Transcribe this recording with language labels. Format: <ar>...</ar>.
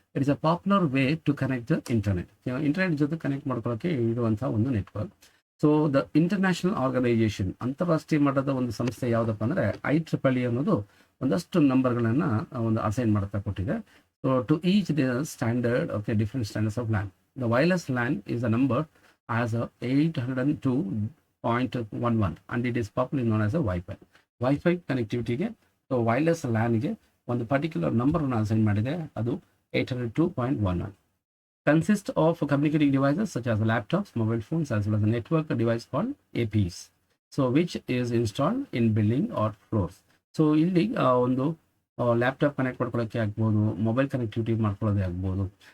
<en>It is a popular way to connect the internet.</en> <kn>Internet ಜೊತೆ connect ಮಾಡ್ಕೊಳ್ಳೋಕ್ಕೆ ಇರುವಂಥ ಒಂದು network.</kn> <en>so the international organisation,</en> <kn>ಅಂತಾರಾಷ್ಟ್ರೀಯ ಮಟ್ಟದ ಒಂದು ಸಂಸ್ಥೆ ಯಾವುದಪ್ಪ ಅಂದರೆ IEEE ಅನ್ನೋದು ಒಂದಷ್ಟು ನಂಬರ್ಗಳನ್ನು ಒಂದು ಅಸೈನ್ ಮಾಡ್ತಾ ಕೊಟ್ಟಿದೆ.</kn> <en>So to each the standard different standards of LAN. The wireless LAN is a number as 802.11 and it is popularly known as a Wi-Fi.</en> <kn>Wifi ಕನೆಕ್ಟಿವಿಟಿಗೆ so wireless ಲ್ಯಾನ್ಗೆ ಒಂದು ಪರ್ಟಿಕ್ಯುಲರ್ ನಂಬರನ್ನು ಅಸೈನ್ ಮಾಡಿದೆ, ಅದು 802.11.</kn> <en>Consist of communicating devices such as laptops, mobile phones as well as network device called APs. So which is installed in building or floors.</en> <kn>So ಇಲ್ಲಿ ಒಂದು laptop connect ಮಾಡ್ಕೊಳ್ಳೋಕ್ಕೆ ಆಗ್ಬೋದು, mobile connectivity ಮಾಡ್ಕೊಳ್ಳೋದೇ ಆಗ್ಬೋದು.</kn>